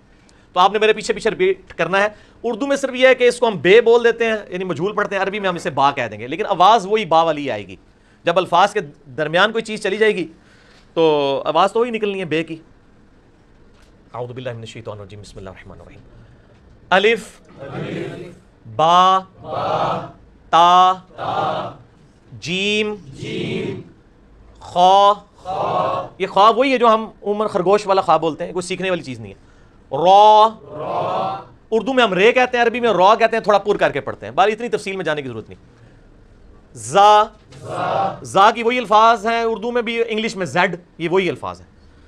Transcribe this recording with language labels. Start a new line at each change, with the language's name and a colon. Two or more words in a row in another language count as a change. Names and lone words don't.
Urdu: تو آپ نے میرے پیچھے پیچھے ریپیٹ کرنا ہے. اردو میں صرف یہ ہے کہ اس کو ہم بے بول دیتے ہیں، یعنی مجھول پڑھتے ہیں. عربی میں ہم اسے با کہہ دیں گے، لیکن آواز وہی با والی آئے گی. جب الفاظ کے درمیان کوئی چیز چلی جائے گی تو آواز تو وہی نکلنی ہے بے کی.
Arabic: اعوذ باللہ من الشیطان الرجیم، بسم اللہ الرحمن الرحیم. الف، با، تا، جیم، خا.
Urdu: یہ خا وہی ہے جو ہم عموماً خرگوش والا خا بولتے ہیں، کوئی سیکھنے والی چیز نہیں ہے. را، اردو میں ہم رے کہتے ہیں، عربی میں را کہتے ہیں، تھوڑا پور کر کے پڑھتے ہیں. بار اتنی تفصیل میں جانے کی ضرورت نہیں. زا کی وہی الفاظ ہیں اردو میں بھی، انگلش میں زیڈ، یہ وہی الفاظ ہیں.